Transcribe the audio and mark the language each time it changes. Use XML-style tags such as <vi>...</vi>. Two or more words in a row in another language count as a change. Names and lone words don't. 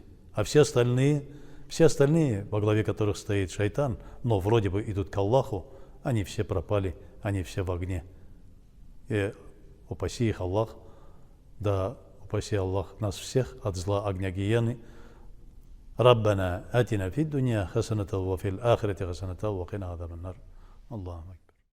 <ru>А все остальные, во главе которых стоит шайтан, но вроде бы идут к Аллаху, они все пропали, они все в огне. И упаси их Аллах, да упаси Аллах нас всех от зла огня гиены.</ru> <ar>ربنا آتنا في الدنيا حسنة وفي الآخرة حسنة وقنا عذاب النار. اللهم</ar>